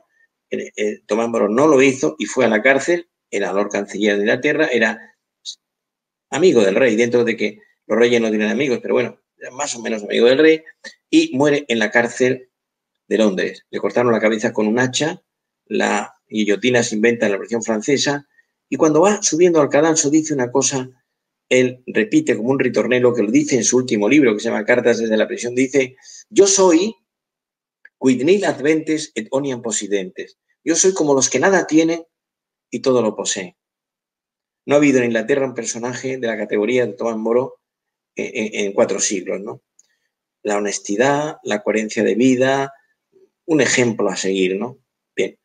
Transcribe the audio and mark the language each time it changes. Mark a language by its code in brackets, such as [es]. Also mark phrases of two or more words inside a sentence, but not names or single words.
[es] Tomás Moro no lo hizo y fue a la cárcel, era Lord Canciller de Inglaterra, era amigo del rey, dentro de que los reyes no tienen amigos, pero bueno, era más o menos amigo del rey, y muere en la cárcel de Londres. Le cortaron la cabeza con un hacha, la guillotina se inventa en la Revolución Francesa, y cuando va subiendo al cadalso dice una cosa, él repite como un ritornelo que lo dice en su último libro, que se llama Cartas desde la prisión, dice, yo soy [la] quid nil adventes et omnium possidentes. [es] Yo soy como los que nada tienen y todo lo poseen. No ha habido en Inglaterra un personaje de la categoría de Tomás Moro en 4 siglos, ¿no? La honestidad, la coherencia de vida, un ejemplo a seguir, ¿no? Bien.